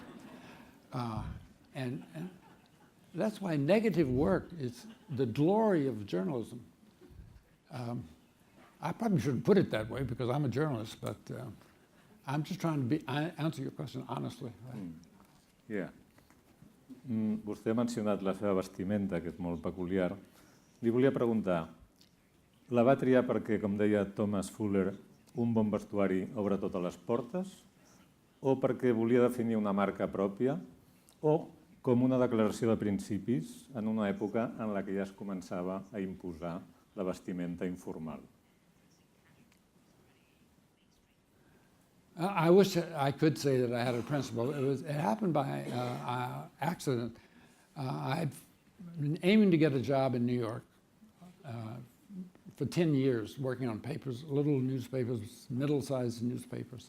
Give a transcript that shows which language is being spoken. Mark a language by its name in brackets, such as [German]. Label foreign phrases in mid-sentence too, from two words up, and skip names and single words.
[English] And that's why negative work is the glory of journalism. I probably shouldn't put it that way because I'm a journalist, but I'm just trying to answer your question honestly. Yeah. [Catalan] Vostè ha mencionat la seva vestimenta, que és molt peculiar. Li volia preguntar, la va triar perquè, com deia Thomas Fuller, un bon vestuari obre totes les portes, o perquè volia definir una marca pròpia, o com una declaració de principis en una època en la que ja es començava a imposar la vestimenta informal? [English] I wish I could say that I had a principle. It happened by accident. I've been aiming to get a job in New York for 10 years, working on papers, little newspapers, middle-sized newspapers.